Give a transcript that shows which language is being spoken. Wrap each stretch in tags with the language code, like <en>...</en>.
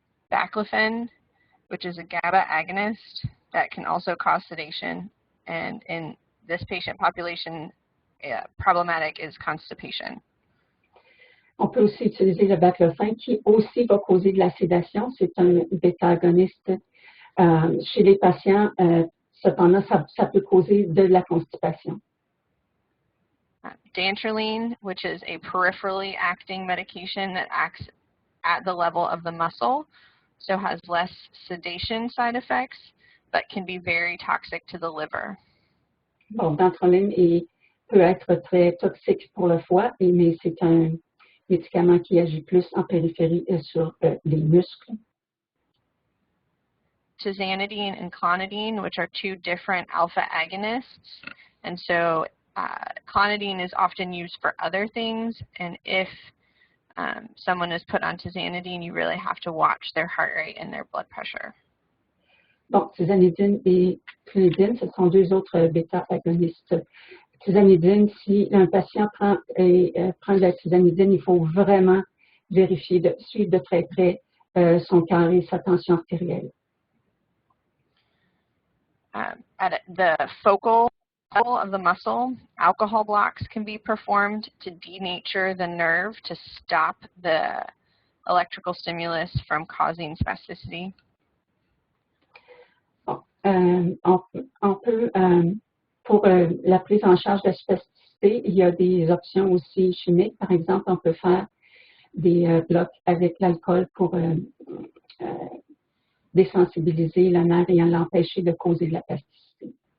<en>Baclofen, which is a GABA agonist that can also cause sedation, and in this patient population, problematic is constipation.</en> <fr>On peut aussi utiliser le baclofen qui aussi va causer de la sédation. C'est un bêta-agoniste chez les patients. Cependant, ça peut causer de la constipation.</fr> <en>Dantrolene, which is a peripherally acting medication that acts at the level of the muscle, so has less sedation side effects, but can be very toxic to the liver.</en> <fr>Bon, dantrolène peut être très toxique pour le foie, mais c'est un médicament qui agit plus en périphérie sur les muscles.</fr> <en>Tizanidine and clonidine, which are two different alpha agonists, and so clonidine is often used for other things, and if someone is put on tizanidine, you really have to watch their heart rate and their blood pressure.</en> <fr>Bon, tizanidine et clonidine, ce sont deux autres bêta-agonistes. Tizanidine, si un patient prend de la tizanidine, il faut vraiment vérifier, suivre de très près son cœur et sa tension artérielle.</fr> <en>At the focal level of the muscle, alcohol blocks can be performed to denature the nerve to stop the electrical stimulus from causing spasticity.</en> <fr>Bon, on peut, pour la prise en charge de la spasticité, il y a des options aussi chimiques. Par exemple, on peut faire des blocs avec l'alcool pour désensibiliser le nerf et l'empêcher de causer de la spasticité.</fr>